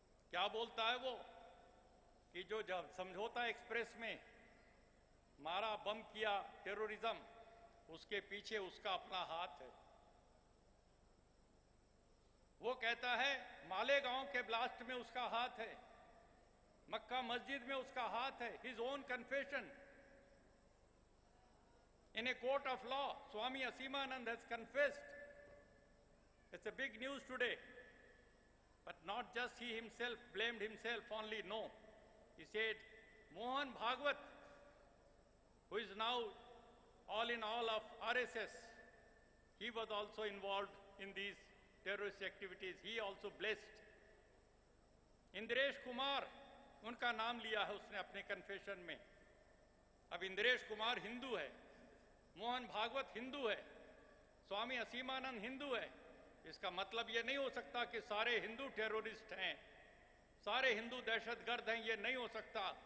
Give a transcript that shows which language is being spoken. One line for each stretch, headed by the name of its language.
Hindi: क्या बोलता है वो कि जो जब समझौता एक्सप्रेस में मारा, बम किया टेररिज्म, उसके पीछे उसका अपना हाथ है। वो कहता है मालेगांव के ब्लास्ट में उसका हाथ है, मक्का मस्जिद में उसका हाथ है।
English: His own confession in a court of law, Swami Asimanand has confessed. It's a big news today. But not just he himself blamed himself only, no. He said Mohan Bhagwat, who is now all in all of RSS, he was also involved in these terrorist activities. He also blessed.
Hindi: Indresh Kumar, उनका नाम लिया है उसने अपने confession में। अब इंद्रेश कुमार हिंदू है, मोहन भागवत हिंदू है, स्वामी असीमानंद हिंदू है। इसका मतलब यह नहीं हो सकता कि सारे हिंदू टेररिस्ट हैं, सारे हिंदू दहशतगर्द हैं, यह नहीं हो सकता।